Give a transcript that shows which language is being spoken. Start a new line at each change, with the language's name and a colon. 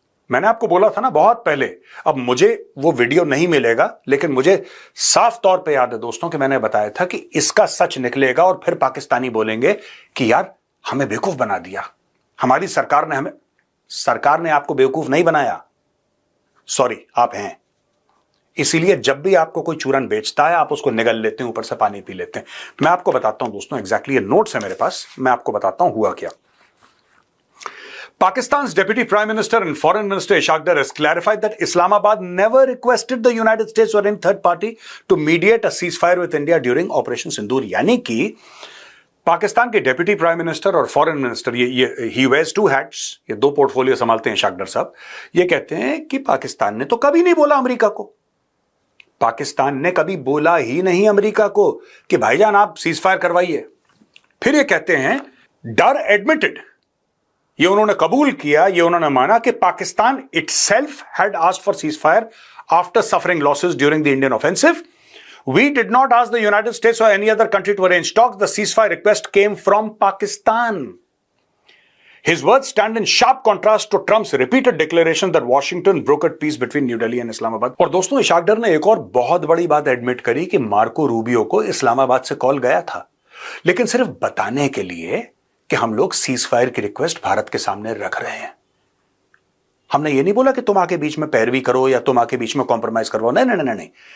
Hindi: मैंने आपको बोला था ना बहुत पहले, अब मुझे वो वीडियो नहीं मिलेगा लेकिन मुझे साफ तौर पे याद है दोस्तों कि मैंने बताया था कि इसका सच निकलेगा और फिर पाकिस्तानी बोलेंगे कि यार हमें बेवकूफ बना दिया, हमारी सरकार ने आपको बेवकूफ नहीं बनाया, सॉरी आप हैं। इसीलिए जब भी आपको कोई चूरन बेचता है आप उसको निगल लेते हैं, ऊपर से पानी पी लेते हैं। मैं आपको बताता हूं दोस्तों, एग्जैक्टली ये नोट्स है मेरे पास, मैं आपको बताता हूं हुआ क्या।
English: Pakistan's Deputy Prime Minister and Foreign Minister Ishaq Dar has clarified that Islamabad never requested the United States or any third party to mediate a ceasefire with India during Operation Sindoor।
Hindi: यानी कि पाकिस्तान के deputy prime minister और foreign minister, ये he
English: wears two hats,
Hindi: ये दो portfolio संभालते हैं इशाक डर साहब। ये कहते हैं कि पाकिस्तान ने तो कभी नहीं बोला अमेरिका को, पाकिस्तान ने कभी बोला ही नहीं अमेरिका को कि भाईजान आप सीज फायर करवाइए।
English: फिर ये कहते हैं डर एडमिटेड,
Hindi: ये उन्होंने कबूल किया, ये उन्होंने माना कि
English: Pakistan itself had asked for ceasefire after suffering losses during the Indian offensive. We did not ask the United States or any other country to arrange talks, the ceasefire request came from Pakistan. His words stand in sharp contrast to Trump's repeated declaration that Washington brokered peace between New Delhi and Islamabad।
Hindi: और दोस्तों, इशाक डर ने एक और बहुत बड़ी बात admit करी कि मार्को रूबियो को इस्लामाबाद से कॉल गया था, लेकिन सिर्फ बताने के लिए कि हम लोग सीज फायर की रिक्वेस्ट भारत के सामने रख रहे हैं। हमने ये नहीं बोला कि तुम आके बीच में पैरवी करो या तुम आके बीच में कॉम्प्रोमाइज करवाओ, नहीं।